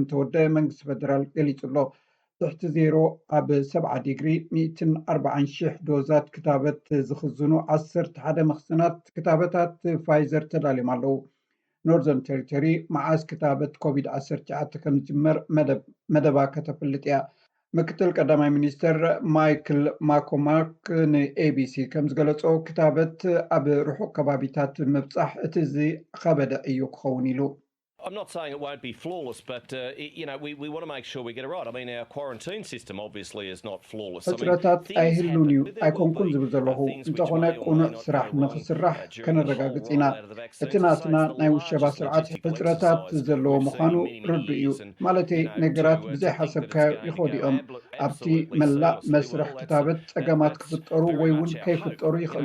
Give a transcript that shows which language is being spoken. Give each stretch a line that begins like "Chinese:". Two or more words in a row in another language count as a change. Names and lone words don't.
Tigrinya: ተወደአ መንግስቲ ፌደራል ገሊጹ ኣሎ። ትሕቲ ዜሮ ኣብ 70 ዲግሪ 140,000 ዶዛት ክታበት ዝኽዝኑ 11 መኽዝናት ክታበታት ፋይዘር ተዳልዮም ኣለዉ። ኖርዘርን ቴሪቶሪ መዓዝ ክታበት ኮቪድ-19 ከም ዝጅመር መደባ ከተፍልጥ እያ። ምክትል ቀዳማይ ሚኒስተር ማይክል ማኮማክ ንኤቢሲ ከም ዝገለጸው ክታበት ኣብ ርሑቕ ከባቢታት ምብጻሕ እቲ ከበደ እዩ ክኸውን ኢሉ
English: I'm not saying it won't be flawless, but we want to make sure we get it right. I mean, our quarantine system obviously is not flawless.
Tigrinya: ሕፅረታት ኣይህሉን እዩ ኣይኮንኩን ዝብል ዘለኹ እንተኾነ ቁኑዕ ስራሕ ንኽስራሕ ከነረጋግፅ ኢና እቲ ናትና ናይ ውሸባ ስርዓት ሕፅረታት ዘለዎ ምዃኑ ርዱ እዩ ማለተይ ነገራት ብዘይ ሓሰብካዮ ይኸዱ እዮም ኣብቲ መላእ መስርሕ ክታበት ፀገማት ክፍጠሩ ወይ እውን ከይፍጠሩ ይኽእሉ